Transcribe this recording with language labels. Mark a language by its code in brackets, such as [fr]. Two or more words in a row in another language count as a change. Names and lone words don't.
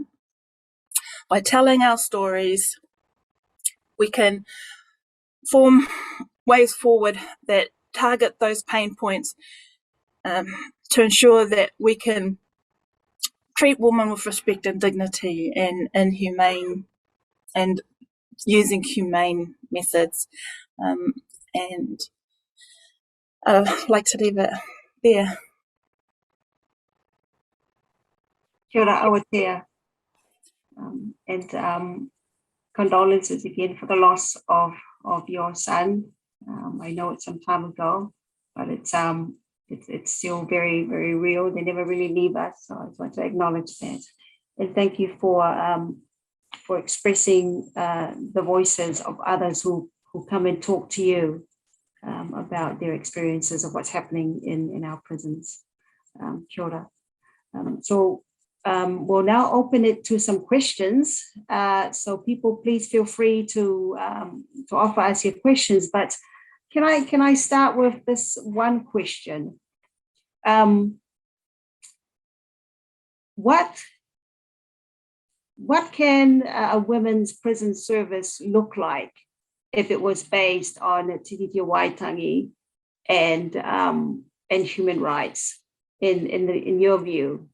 [en] By telling our stories, we can form ways forward that target those pain points to ensure that we can treat women with respect and dignity and humane and using humane methods. And I'd like to leave it there. [mi] Kia ora, Aotearoa. [en] And condolences again for the loss of your son. I know it's some time ago, but it's still very, very real. They never really leave us, so I just want to acknowledge that. And thank you for expressing the voices of others who come and talk to you about their experiences of what's happening in our prisons. [mi] Kia ora. [en] So we'll now open it to some questions. So people, please feel free to offer us your questions. But can I start with this one question? What can a women's prison service look like if it was based on Tiriti Waitangi and human rights in your view?